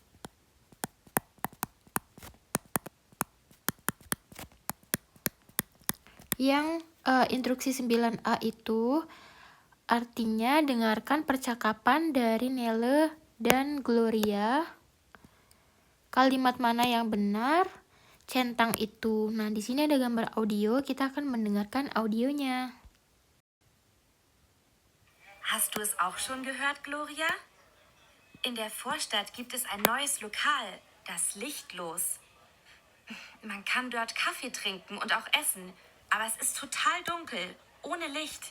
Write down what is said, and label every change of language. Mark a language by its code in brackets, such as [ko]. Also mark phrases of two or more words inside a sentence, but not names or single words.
[id] Yang instruksi 9A itu artinya dengarkan percakapan dari Nele dan Gloria. Kalimat mana yang benar? Centang itu. Nah, di sini ada gambar audio, kita akan mendengarkan audionya. [de] Hast du es auch schon gehört, Gloria? In der Vorstadt gibt es ein neues Lokal, das Lichtlos. Man kann dort Kaffee trinken und auch essen, aber es ist total dunkel, ohne Licht.